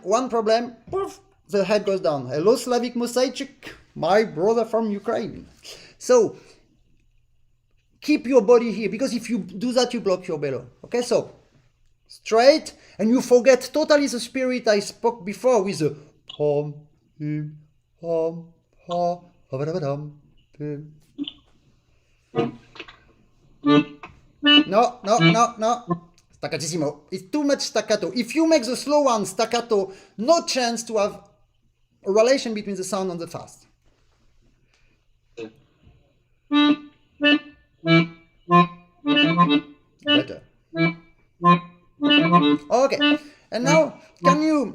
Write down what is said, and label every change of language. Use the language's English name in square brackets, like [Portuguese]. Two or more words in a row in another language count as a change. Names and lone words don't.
[English] One problem, poof, the head goes down. Hello, Slavic Mosaic, my brother from Ukraine. So keep your body here, because if you do that, you block your bellow. Okay, so straight, and you forget totally the spirit I spoke before with the hom, hum, hom, ha, ha, hum. No. Staccatissimo. It's too much staccato. If you make the slow one staccato, no chance to have a relation between the sound and the fast. Better. Okay. And now, can you...